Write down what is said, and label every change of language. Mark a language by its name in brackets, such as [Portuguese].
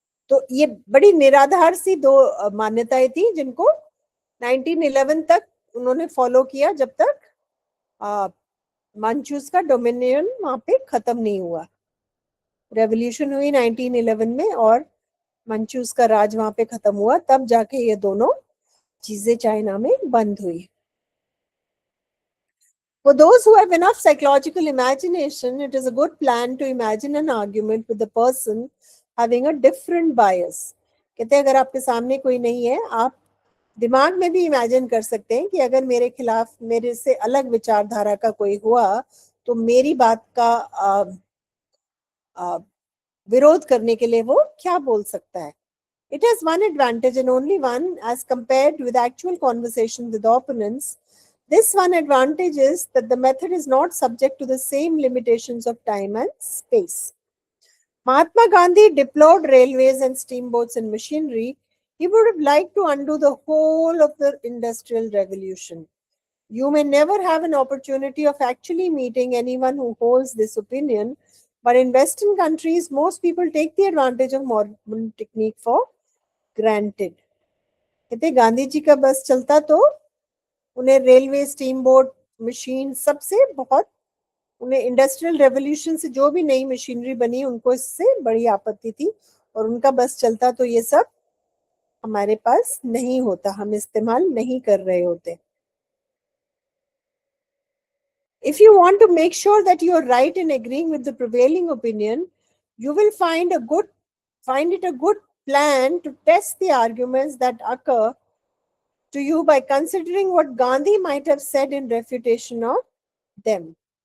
[Hindi] तो ये बड़ी निराधार सी दो मान्यताएं थी जिनको 1911 तक उन्होंने फॉलो किया, जब तक मंचूस का डोमिनियन वहां पे खत्म नहीं हुआ. रेवोल्यूशन हुई 1911 में और मंचूस का राज वहां पे खत्म हुआ, तब जाके ये दोनों चीजें चाइना में बंद हुई. [English] For those who have enough psychological imagination, it is a good plan to imagine an argument with the person having a different bias. [Hindi] कहते हैं अगर आपके सामने कोई नहीं है, आप दिमाग में भी इमेजिन कर सकते हैं कि अगर मेरे खिलाफ मेरे से अलग विचारधारा का कोई हुआ तो मेरी बात का विरोध करने के लिए वो क्या बोल सकता है. [English] It has one advantage and only one as compared with actual conversation with opponents. This one advantage is that the method is not subject to the same limitations of time and space. Mahatma Gandhi deplored railways and steamboats and machinery. He would have liked to undo the whole of the Industrial Revolution. You may never have an opportunity of actually meeting anyone who holds this opinion, but in Western countries, most people take the advantage of modern technique for granted. [Hindi] कहते गांधी जी का बस चलता तो उन्हें railway, steam boat, machine सबसे बहुत, उन्हें industrial revolution से जो भी नई मशीनरी बनी उनको इससे बड़ी आपत्ति थी और उनका बस चलता तो ये सब हमारे पास नहीं होता, हम इस्तेमाल नहीं कर रहे होते. [English] If you want to make sure that you are right in agreeing with the prevailing opinion, you will find it a good plan to test the arguments that occur to you by considering what Gandhi might have said in refutation of them.